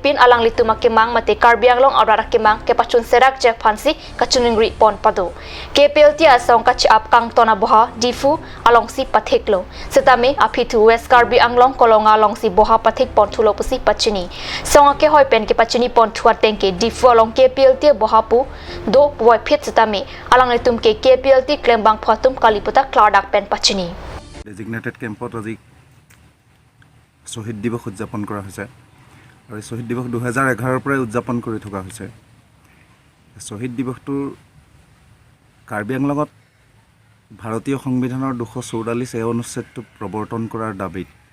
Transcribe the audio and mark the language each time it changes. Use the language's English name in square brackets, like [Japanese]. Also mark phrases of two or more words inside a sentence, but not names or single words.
[Karbi] pin alang lituma ke mang mate karbiang long arara ke mang ke pachun serak je phansi kachuning ri pon pado KPLT asong kachi up kang ton aboha difu along si patheklo sitami aphitu west karbi anglong kolonga along si pathik pon thulo pusi pachini songa ke hoi pen ke pachini pon thua tengke difu along KPLT bohapu do boy phit sitami alang letum ke KPLT claim bang phatum kaliputa kladak pen pachini [English] designated camp [Assamese] আজি শ্বহীদ দিৱস উদযাপন কৰা হৈছে আৰু এই শ্বহীদ দিৱস 2011 পৰাই উদযাপন কৰি থকা হৈছে শ্বহীদ দিৱসটোৰ কাৰ্বি আংলঙত ভাৰতীয় সংবিধানৰ 244 অনুচ্ছেদটো প্ৰৱৰ্তন কৰাৰ দাবীত